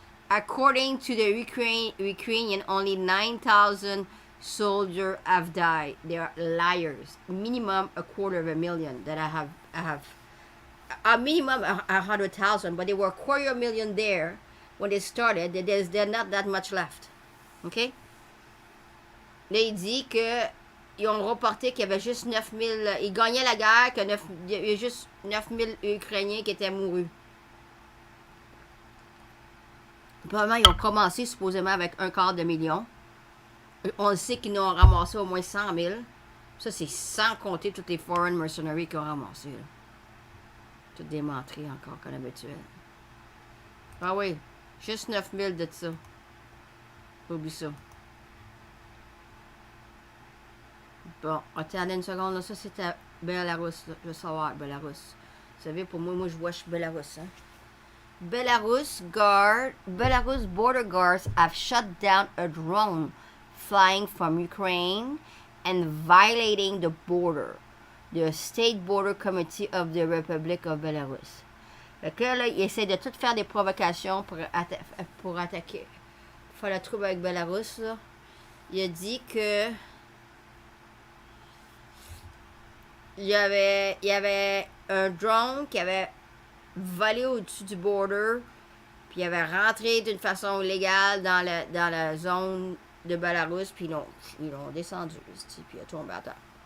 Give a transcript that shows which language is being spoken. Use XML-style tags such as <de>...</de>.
<en>According to the Ukrainian, only 9,000 soldiers have died. They are liars. Minimum 250,000 that I have. A minimum 100,000, but there were 250,000 there when they started. There's not that much left. OK?</en> <fr>Là, il dit que ils ont reporté qu'il y avait juste 9,000. Ils gagnaient la guerre, qu'il y avait juste 9,000 Ukrainiens qui étaient mourus. Probablement, ils ont commencé supposément avec 250,000. On sait qu'ils ont ramassé au moins 100,000. Ça, c'est sans compter toutes les</fr> <en>foreign mercenaries</en> <fr>qu'ils ont ramassé. Là. Toutes des menteries encore, comme habituel. Ah oui, juste 9,000 de ça. Oublie ça. Bon, attendez une seconde, là. Ça, c'était Belarus, là. Je veux savoir, Belarus. Vous savez, pour moi, je vois, je suis Belarus, hein.</fr> <en>Belarus border guards have shut down a drone flying from Ukraine and violating the border. The State Border Committee of the Republic of Belarus.</en> <fr>Fait que là, il essaie de tout faire des provocations pour attaquer. Faire le trouble avec Belarus, là. Il a dit que il y avait un drone qui avait volé au-dessus du border, puis il avait rentré d'une façon illégale dans la zone de Belarus, puis ils l'ont descendu, puis il a tombé à terre.</fr>